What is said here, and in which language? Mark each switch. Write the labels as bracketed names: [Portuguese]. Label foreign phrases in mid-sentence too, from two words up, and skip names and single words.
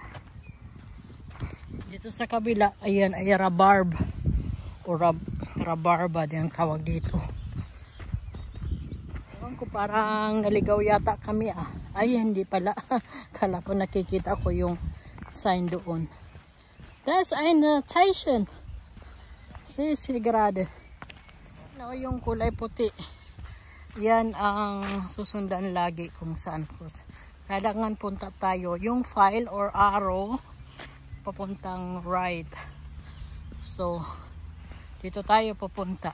[Filipino] Dito sa kabila, ayan ay rabarb o rabarba din ang tawag dito. Ewan ko, parang naligaw yata kami Ay, hindi pala. Kala ko nakikita ko yung sign doon. [German] Das eine Zeichen. Si gerade. [Filipino] Yung kulay puti. Yan ang susundan lagi kung saan po. Kailangan punta tayo. Yung [English] file or arrow [Filipino] papuntang right. So, dito tayo papunta.